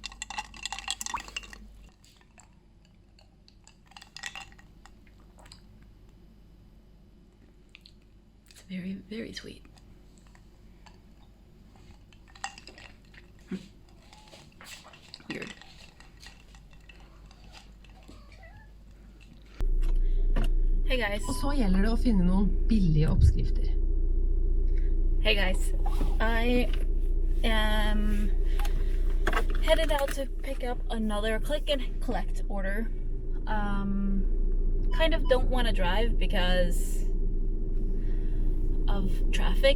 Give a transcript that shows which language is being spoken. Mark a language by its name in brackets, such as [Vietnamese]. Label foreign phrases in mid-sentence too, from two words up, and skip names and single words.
[English] It's very, very sweet. Weird. Hey guys. [Norwegian] Og så gjelder det å finne noen billige oppskrifter. [English] Hey guys, I am headed out to pick up another click and collect order. Kind of don't want to drive because of traffic.